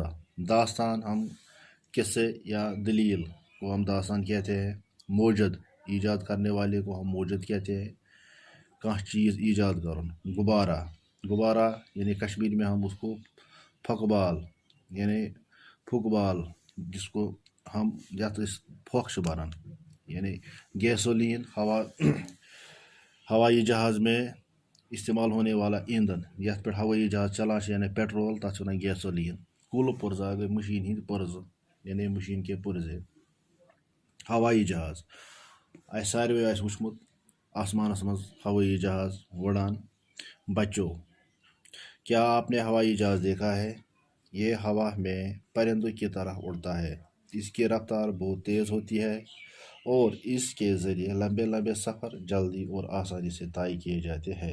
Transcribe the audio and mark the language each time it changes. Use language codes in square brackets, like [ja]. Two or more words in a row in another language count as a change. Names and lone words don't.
[ur] داستان ہم قصے یا دلیل کو ہم داستان کہتے ہیں۔ موجد ایجاد کرنے والے کو ہم موجد کہتے ہیں، [ks] کانٛہہ چیز ایجاد کرن۔ [ur] غبارہ یعنی کشمیری میں ہم اس کو پھک بال جس کو ہم [ks] یتھ پھوکھ چھِ بنان [ur] یعنی گیسولین ہوائی جہاز میں استعمال ہونے والا ایندھن [ks] یتھ پہ ہوائی جہاز چلان [ur] یعنی پیٹرول [ks] تتھ ونان [ur] گیسولین۔ [ks] کل پرزہ گئی مشین ہند پرزٕ [ur] یعنی مشین کے پرزے۔ [ks] ہوائی جہاز اس ساروی آسہِ وٕچھمُت آسمانس منٛز ہوائی جہاز وڑان۔ [ur] بچوں، کیا آپ نے ہوائی جہاز دیکھا ہے؟ یہ ہوا میں پرندوں کی طرح اڑتا ہے۔ اس کی رفتار بہت تیز ہوتی ہے اور اس کے ذریعے لمبے لمبے سفر جلدی اور آسانی سے طے کیے جاتے ہیں۔